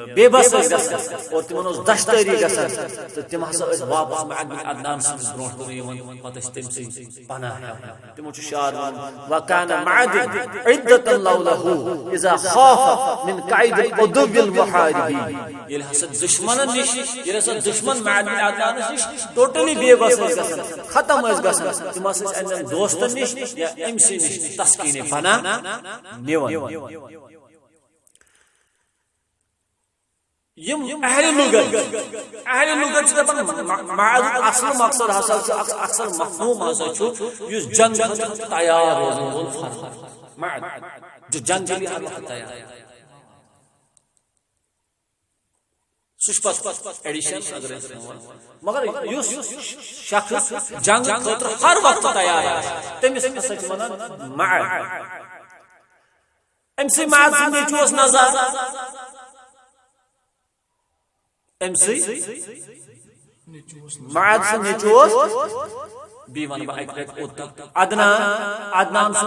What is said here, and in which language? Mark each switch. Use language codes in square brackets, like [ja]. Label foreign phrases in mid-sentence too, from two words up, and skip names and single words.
[ks] بے بس ٲسۍ گژھان اور تِمن اوس دشتٲری گژھان تہٕ تِم ہسا ٲسۍ واپس معد بن عدنان سٕنٛدِس برونٛٹھ کُن یِوان پتہٕ ٲسۍ تٔمۍ سٕے پناہ ہیٚوان تِمو چھُ شعر ووٚنمُت وکان [ar] معد عدة لوله اذا خاف من قید العدو المحاربین [ks] ییٚلہِ ہسا دشمنن نِش ییٚلہِ ہسا دشمن معد بن عدنانس نِش ٹوٹلی بے بس ختم گژھان تِم ہسا ٲسۍ اَنٮ۪ن دوستن نِش یا أمۍ سٕے نِش تسکیٖنے پناہ نِوان یم اہل لغت چھِ دپان معاذُک اصل مقصد ہسا چھُ اکثر مفہوم ہسا چھُ یُس جنگ خٲطرٕ تیار روزن وول فرد معاذ [ur] جنگ کے لیے ہر وقت تیار [ks] سُہ چھُ پتہٕ ایڈیشن اگر مگر یُس شخص جنگ خٲطرٕ ہر وقت تیار آسہِ تٔمِس ہسا چھِ ونان معاذ أمۍ سٕے معاذ سٕنٛدۍ نیٚچوۍ اوس نزار أمۍ سٕے معاذ سُنٛد نیٚچوۍ اوس بیٚیہِ ونہٕ بہٕ اکہِ لٹہِ عدنان سُنٛد